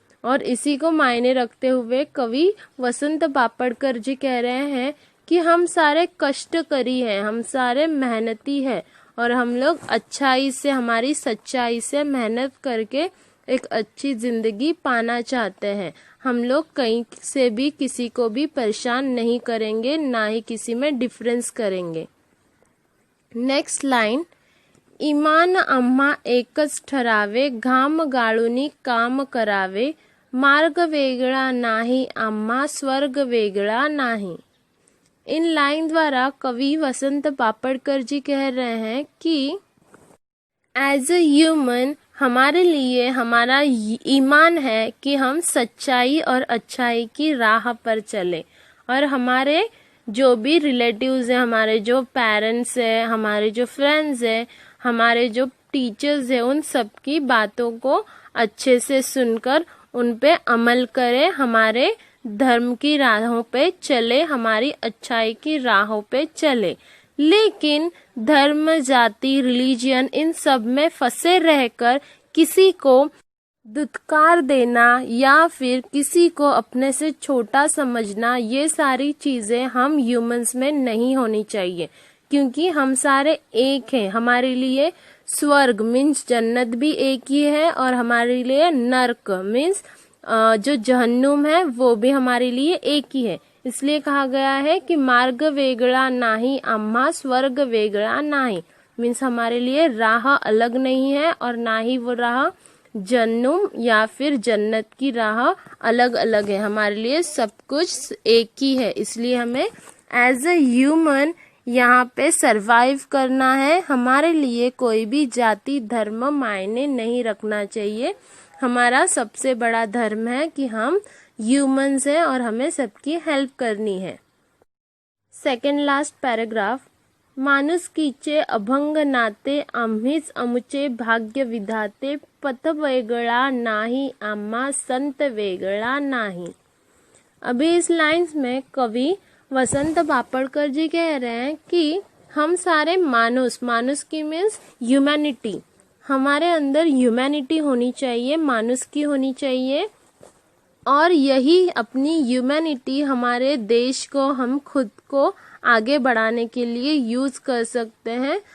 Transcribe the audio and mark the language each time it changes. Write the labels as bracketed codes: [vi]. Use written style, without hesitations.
[hi] और इसी को मायने रखते हुए कवि वसंत बापटकर जी कह रहे हैं कि हम सारे कष्टकरी हैं, हम सारे मेहनती हैं और हम लोग अच्छाई से, हमारी सच्चाई से मेहनत करके एक अच्छी जिंदगी पाना चाहते हैं. हम लोग कहीं से भी किसी को भी परेशान नहीं करेंगे, ना ही किसी में डिफरेंस करेंगे. [en] Next line. [mr] इमान आम्हा एकच ठरावे, घाम गाळूनी काम करावे, मार्ग वेगळा नाही आम्हा, स्वर्ग वेगळा नाही. [hi] इन लाइन द्वारा कवि वसंत बापटकर जी कह रहे हैं कि एज अ ह्यूमन हमारे लिए हमारा ईमान है कि हम सच्चाई और अच्छाई की राह पर चले. और हमारे जो भी रिलेटिव्स हैं, हमारे जो पेरेंट्स हैं, हमारे जो फ्रेंड्स हैं, हमारे जो टीचर्स हैं, उन सब की बातों को अच्छे से सुनकर उन पे अमल करें, हमारे धर्म की राहों पे चले, हमारी अच्छाई की राहों पे चले. लेकिन धर्म, जाति, रिलीजियन इन सब में फंसे रहकर किसी को दुत्कार देना या फिर किसी को अपने से छोटा समझना, ये सारी चीजें हम ह्यूमंस में नहीं होनी चाहिए. क्योंकि हम सारे एक हैं. हमारे लिए स्वर्ग मीन्स जन्नत भी एक ही है और हमारे लिए नर्क मीन्स जो जहन्नुम है वो भी हमारे लिए एक ही है. इसलिए कहा गया है कि [mr] मार्ग वेगळा नाही आम्हा, स्वर्ग वेगळा नाही. [hi] मीन्स हमारे लिए राह अलग नहीं है और ना ही वो राह जन्नुम या फिर जन्नत की राह अलग अलग है. हमारे लिए सब कुछ एक ही है. इसलिए हमें एज अ ह्यूमन यहाँ पे सरवाइव करना है. हमारे लिए कोई भी जाति, धर्म मायने नहीं रखना चाहिए. हमारा सबसे बड़ा धर्म है कि हम ह्यूमंस हैं और हमें सबकी हेल्प करनी है. [en] Second last paragraph. [mr] माणुसकीचे अभंग नाते, आम्हीच आमचे भाग्य विधाते, पथ वेगळा नाही आम्हा, संत वेगळा नाही. [hi] अभी इस लाइन्स में कवि वसंत बापटकर जी कह रहे हैं कि हम सारे मानुस की मीन्स ह्यूमैनिटी, हमारे अंदर ह्यूमैनिटी होनी चाहिए, मानुस की होनी चाहिए. और यही अपनी ह्यूमैनिटी हमारे देश को, हम खुद को आगे बढ़ाने के लिए यूज कर सकते हैं.